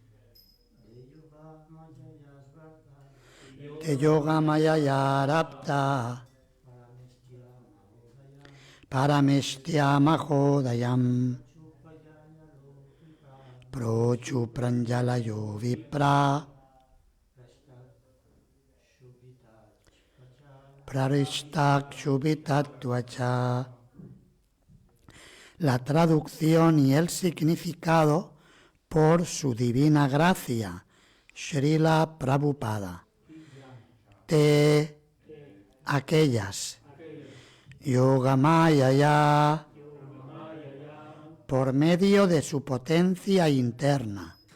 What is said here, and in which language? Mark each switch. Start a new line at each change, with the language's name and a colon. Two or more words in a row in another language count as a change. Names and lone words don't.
Sanskrit: दे योग माययारप्त पारमेष्ठ्य महोदयम् प्रोचु प्राञ्जलयो विप्र प्ररिष्टक् शुभितत्वच.
Spanish: La traducción y el significado por su divina gracia, Srila Prabhupada. Te, aquellas, Yogamayaya, por medio de su potencia interna.